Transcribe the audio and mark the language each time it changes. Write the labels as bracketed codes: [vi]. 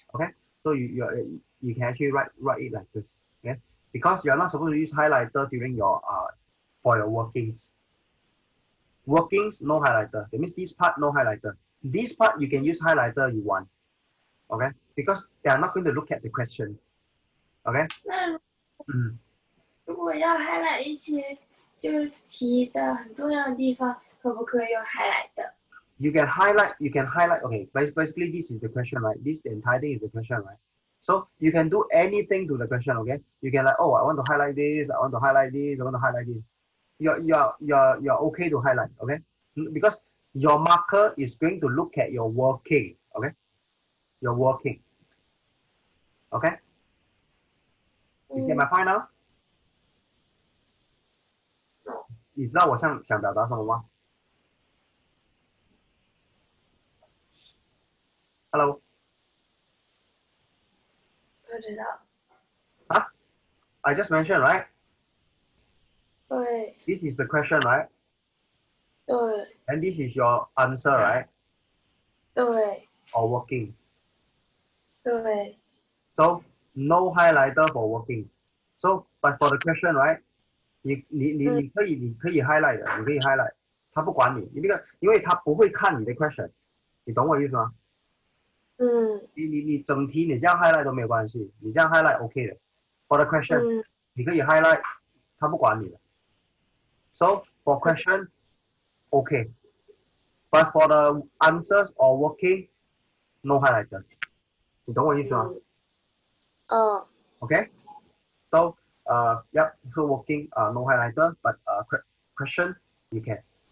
[en] Okay, so you can actually write it like this. Okay, because you are not supposed to use highlighter during your for your workings. Workings no highlighter. That means this part no highlighter. This part you can use highlighter you want. Okay, because they are not going to look at the question. Okay. 那 Mm. [zh] 如果要 highlight 一些就是题的很重要的地方，可不可以用 highlight 的？ [en] You can highlight. Okay, basically this is the question, right? This the entire thing is the question, right? So you can do anything to the question. Okay, you can like, oh, I want to highlight this, I want to highlight this, I want to highlight this. You're okay to highlight. Okay, because your marker is going to look at your working. Okay, your working. Okay, you get my 嗯， point now? [zh] 你知道我想表达什么吗？Hello, 不知道。 [en] I just mentioned, right? [zh] 对 [en] This is the question, right? [zh] 对 [en] And this is your answer, right? [zh] 对 [en] Or working. [zh] 对， [en] So no highlighter for workings. So but for the question, right? [zh] 你可以 highlight 的，你可以 highlight，他不管你，你那个，因为他不会看你的 question，你懂我意思吗？嗯你整题你这样 highlight 都没有关系，你这样 highlight OK 的。 [en] For the question，嗯 [zh] 你可以 highlight，他不管你的。 [en] So for question OK，but for the answers or working no highlighter， [zh] 你懂我意思吗嗯 [en] ？OK，so yep, so working no highlighter, but question you can.